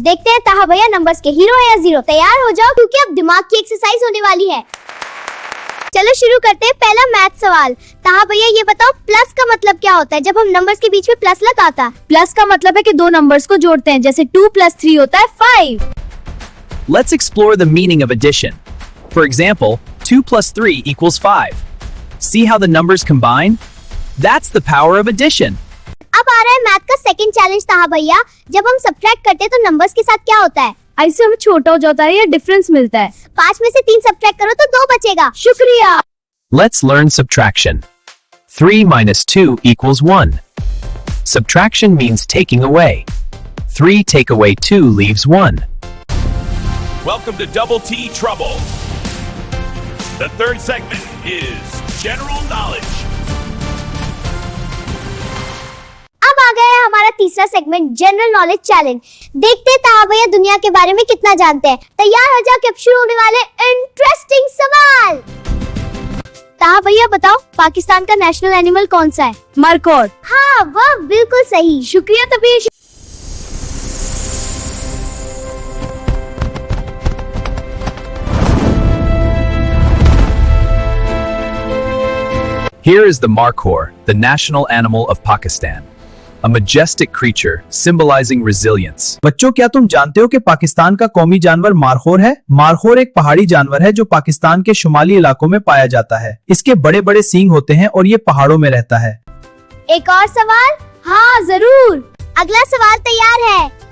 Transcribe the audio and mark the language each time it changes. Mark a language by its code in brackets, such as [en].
[hi] देखते हैं ताहा भैया नंबर्स के हीरो है या जीरो। तैयार हो जाओ क्योंकि अब दिमाग की एक्सरसाइज होने वाली है। चलो शुरू करते हैं पहला मैथ सवाल। ताहा भैया ये बताओ, प्लस का मतलब क्या होता है जब हम नंबर्स के बीच में प्लस लगाता? प्लस का मतलब है कि दो नंबर्स को जोड़ते हैं, जैसे 2 + 3 होता है 5। [en] Let's explore the meaning of addition. For example, 2 + 3 = 5. See how the numbers combine? That's the power of addition. [hi] अब आ रहा है मैथ का सेकंड चैलेंज ताहा भैया। जब हम सब्ट्रैक्ट करते हैं तो नंबर्स के साथ क्या होता है? ऐसे हमें छोटा हो जाता है या डिफरेंस मिलता है। 5 में से 3 सब्ट्रैक्ट करो तो 2 बचेगा। शुक्रिया। [en] Let's learn subtraction. 3 - 2 = 1. Subtraction means taking away. 3 take away 2 leaves 1. Welcome to Double T Trouble. The third segment is General Knowledge. [hi] अब आ गया है हमारा तीसरा सेगमेंट, जनरल नॉलेज चैलेंज। देखते हैं ताहा भैया दुनिया के बारे में कितना जानते हैं। तैयार हो जाओ कि अब शुरू होने वाले इंटरेस्टिंग सवाल। ताहा भैया बताओ, पाकिस्तान का नेशनल एनिमल कौन सा है? मरकोड। हाँ, वह बिल्कुल सही। शुक्रिया तभी। [en] Here is the markhor, the national animal of Pakistan. A majestic creature symbolizing resilience. [hi] बच्चों, क्या तुम जानते हो कि पाकिस्तान का कौमी जानवर मारखोर है? मारखोर एक पहाड़ी जानवर है जो पाकिस्तान के शुमाली इलाकों में पाया जाता है। इसके बड़े बड़े सींग होते हैं और ये पहाड़ों में रहता है। एक और सवाल? हाँ जरूर। अगला सवाल तैयार है?